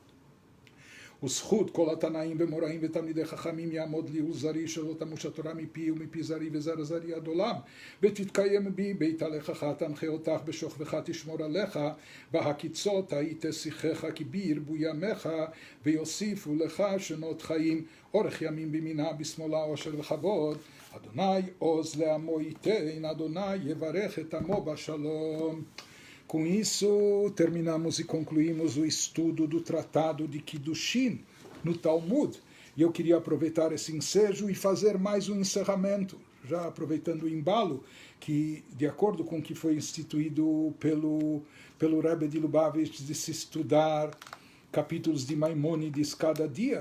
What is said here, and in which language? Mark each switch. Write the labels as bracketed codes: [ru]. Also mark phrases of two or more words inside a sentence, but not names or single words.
[he] וזכות כל התנאים ומוראים ותלמידי חכמים יעמוד לי ולזרי, שלא תמוש התורה מפי ומפי זרי וזר זרי עד עולם, ותתקיים בי בית הלכך, תנחה אותך בשוכבך תשמור עליך, בהקיצות היית שיחך, כי בי ירבו ימיך ויוסיפו לך שנות חיים, אורך ימים בימינה בשמאלה עושר וכבוד. אדוני עוז לעמו ייתן, אדוני יברך את עמו בשלום. [pt] Com isso, terminamos e concluímos o estudo do Tratado de Kiddushin no Talmud. E eu queria aproveitar esse ensejo e fazer mais um encerramento, já aproveitando o embalo, que, de acordo com o que foi instituído pelo Rebbe de Lubavitch, de se estudar capítulos de Maimônides cada dia.